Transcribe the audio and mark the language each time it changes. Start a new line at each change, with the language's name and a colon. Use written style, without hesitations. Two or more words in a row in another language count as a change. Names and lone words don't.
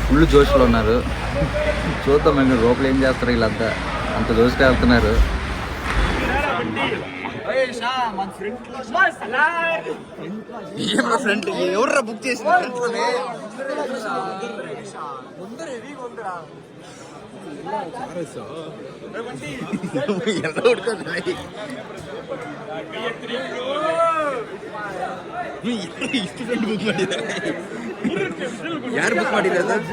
Telugu: ఫుల్ జోష్లో ఉన్నారు. చూద్దాం మేము లోపల ఏం చేస్తారు. వీళ్ళంతా అంత జోష్గా వెళ్తున్నారు. ఫ్రంట్ ఎవర్రా బుక్ చేసింది?
Kannada: ಎಲ್ಲ ಹುಡ್ಕೋದು ಇಷ್ಟು ಫ್ರೆಂಡ್ ಬುಕ್ ಮಾಡಿದ್ದಾರೆ. ಯಾರು ಬುಕ್ ಮಾಡಿದ್ದಾರೆ?